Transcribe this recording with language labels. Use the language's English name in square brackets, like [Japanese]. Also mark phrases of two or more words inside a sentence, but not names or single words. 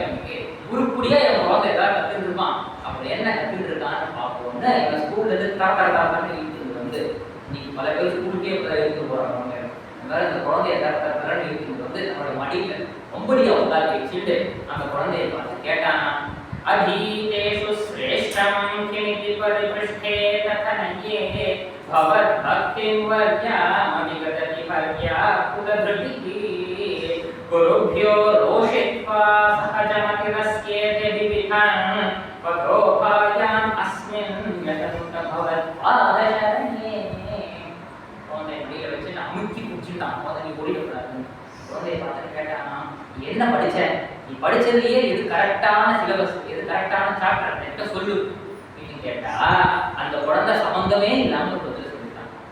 [Tamil] உருப்படியா என் குழந்தை ஏதாவது கத்துருப்பான். அப்படி என்ன கத்துட்டு இருக்கான்னு பார்ப்போம்னு எங்க ஸ்கூல்ல இருந்து தாத்தான்னு இழுத்துட்டு வந்து, இன்னைக்கு பல பேர் ஸ்கூலுக்கே இழுத்து போறாங்க. இந்த குழந்தைய தரன்னு இழுத்துட்டு வந்து நம்மளோட மடியில ரொம்படியா உட்காந்து வச்சுட்டு அந்த குழந்தைய பார்த்து கேட்டானா, [Sanskrit] अधीतेषु श्रेष्ठं किमिति परिपृष्ठे तथनये भवद्भक्तिं वर्यामविगतति पर्या कुलधृतिः गुरुभ्यो रोषित्वा सहजमतिरस्येते विविधान् पथोपायाम् अस्मिन् यतन्त भवत्पादशरणे. [Tamil] குழந்தை வெளியில வச்சு நான் அமுக்கி பிடிச்சிட்டான். நீ ஓடிடக்கூடாது. குழந்தைய பார்த்துட்டு கேட்டானா, என்ன படிச்ச? நீ படிச்சதுலயே இது கரெக்டான சிலபஸ், இது கரெக்டான சாப்டர் என்கிட்ட சொல்லு அப்படின்னு கேட்டா அந்த குழந்தை சம்பந்தமே இல்லாம பதில் சொல்லிட்டான்.